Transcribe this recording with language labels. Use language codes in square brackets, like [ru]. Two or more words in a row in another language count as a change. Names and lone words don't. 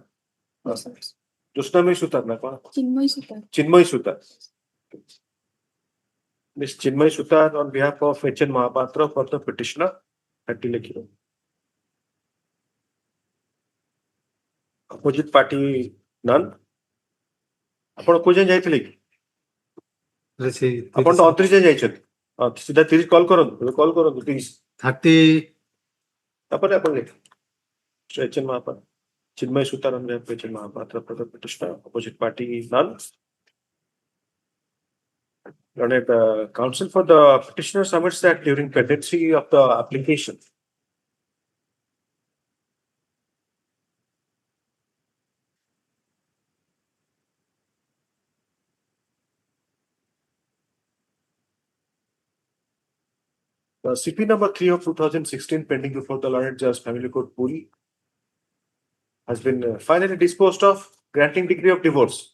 [en] Just na Miss Sutar, na? Chinmay Sutar. Miss Chinmay Sutar on behalf of H.N. Mahapatra for the petitioner. 30 lakh. Opposite party none. [or] ଆପଣ କୋଉ ଯାଏଁ ଯାଇଥିଲେ କି? ଆପଣ ତ 29 ଯାଏଁ ଯାଇଛନ୍ତି। ସିଧା 30 କଲ୍ କରନ୍ତୁ 30 ତାପରେ ଆପଣ ଲେଖ H.N. [en] Mahapatra Chinmay Sutar on behalf of H.N. Mahapatra for the petitioner. Opposite party none. Learned counsel for the petitioner submits that during pendency of the application, the CP number 3 of 2016 pending before the learned judge family court Puri has been finally disposed of, granting degree of divorce.